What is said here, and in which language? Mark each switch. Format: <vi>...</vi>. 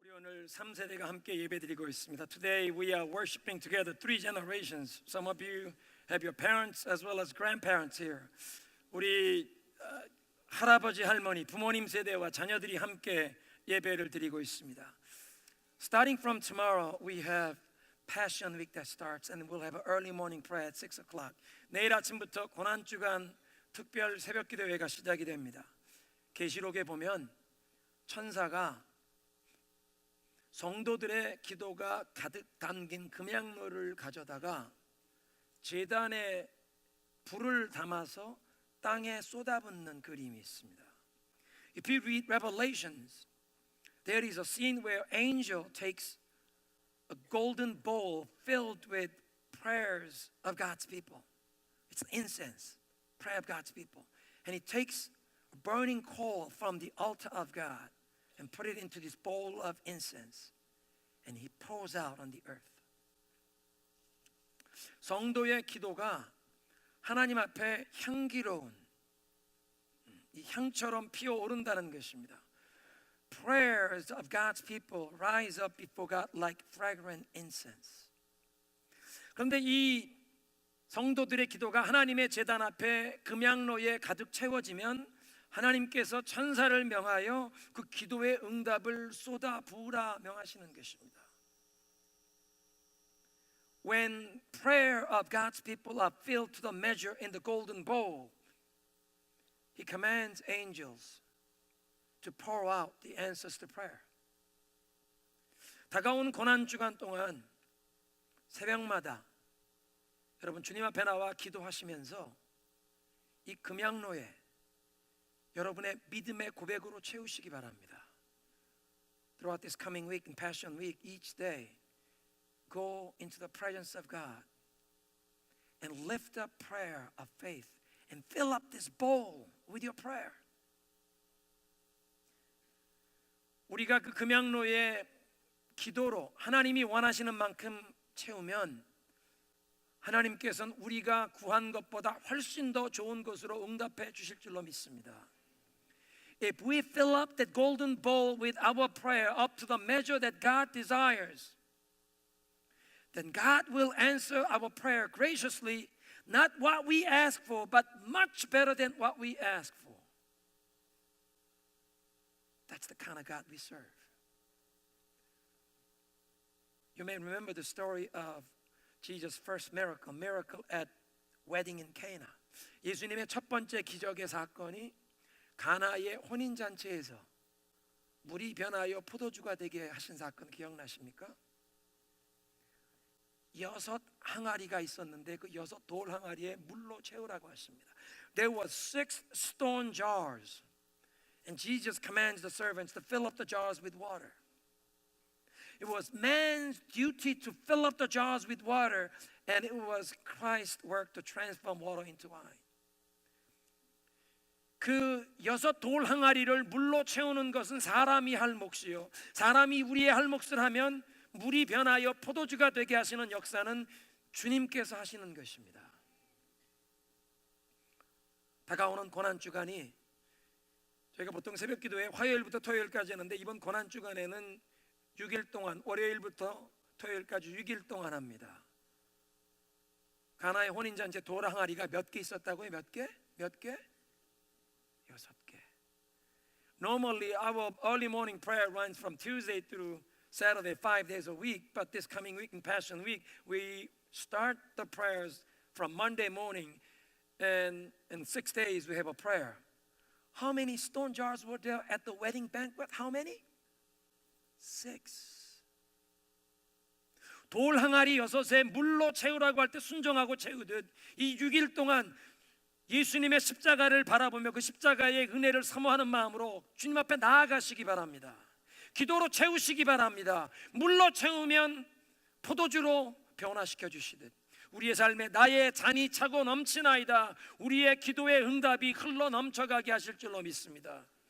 <ko>오늘 3세대가 함께 예배드리고 있습니다.</ko> <en>Today we are worshiping together three generations. Some of you have your parents as well as grandparents here.</en> <ko>우리 할아버지, 할머니, 부모님 세대와 자녀들이 함께 예배를 드리고 있습니다.</ko> <en>Starting from tomorrow, we have Passion Week that starts, and we'll have an early morning prayer at 6 o'clock.</en> <ko>내일 아침부터 고난주간 특별 새벽기도회가 시작이 됩니다. 계시록에 보면 천사가 성도들의 기도가 가득 담긴 금양로를 가져다가 제단에 불을 담아서 땅에 쏟아붓는 그림이 있습니다.</ko> <en>If you read Revelations, there is a scene where angel takes a golden bowl filled with prayers of God's people. It's incense, prayer of God's people. And he takes a burning coal from the altar of God and put it into this bowl of incense, and he pours out on the earth.</en> <ko>성도의 기도가 하나님 앞에 향기로운 이 향처럼 피어오른다는 것입니다.</ko> <en>Prayers of God's people rise up before God like fragrant incense.</en> <ko>그런데 이 성도들의 기도가 하나님의 제단 앞에 금양로에 가득 채워지면 하나님께서 천사를 명하여 그 기도의 응답을 쏟아 부으라 명하시는 것입니다.</ko> <en>When prayer of God's people are filled to the measure in the golden bowl, He commands angels to pour out the answers to prayer.</en> <ko>다가온 고난 주간 동안 새벽마다 여러분 주님 앞에 나와 기도하시면서 이 금양로에 여러분의 믿음의 고백으로 채우시기 바랍니다.</ko> <en>Throughout this coming week and Passion Week, each day, go into the presence of God and lift up prayer of faith and fill up this bowl with your prayer.</en> <ko>우리가 그 금양로의 기도로 하나님이 원하시는 만큼 채우면 하나님께서는 우리가 구한 것보다 훨씬 더 좋은 것으로 응답해 주실 줄로 믿습니다.</ko> <en>If we fill up that golden bowl with our prayer up to the measure that God desires, then God will answer our prayer graciously, not what we ask for, but much better than what we ask for. That's the kind of God we serve. You may remember the story of Jesus' first miracle at wedding in Cana.</en> <ko>예수님의 첫 번째 기적의 사건이 가나의 혼인잔치에서 물이 변하여 포도주가 되게 하신 사건 기억나십니까? 6 항아리가 있었는데 그 6 돌 항아리에 물로 채우라고 하십니다.</ko> <en>There were 6 stone jars, and Jesus commands the servants to fill up the jars with water. It was man's duty to fill up the jars with water, and it was Christ's work to transform water into wine.</en> <ko>그 6 돌 항아리를 물로 채우는 것은 사람이 할 몫이요, 사람이 우리의 할 몫을 하면 물이 변하여 포도주가 되게 하시는 역사는 주님께서 하시는 것입니다. 다가오는 고난주간이 저희가 보통 새벽기도에 화요일부터 토요일까지 하는데 이번 고난주간에는 6일 동안, 월요일부터 토요일까지 6일 동안 합니다. 가나의 혼인잔치 돌 항아리가 몇 개 있었다고요? 몇 개? 6개.</ko> <en>Normally our early morning prayer runs from Tuesday through Saturday, 5 days a week, but this coming week in Passion Week, we start the prayers from Monday morning, and in 6 days we have a prayer. How many stone jars were there at the wedding banquet? How many? 6.</en> <ko>돌 항아리 6에 물로 채우라고 할 때 순종하고 채우듯 이 6일 동안 예수님의 십자가를 바라보며 그 십자가의 은혜를 사모하는 마음으로 주님 앞에 나아가시기 바랍니다. 기도로 채우시기 바랍니다. 물로 채우면 포도주로 변화시켜 주시듯 우리의 삶에 나의 잔이 차고 넘치나이다, 우리의 기도의 응답이 흘러 넘쳐가게 하실 줄로 믿습니다.</ko>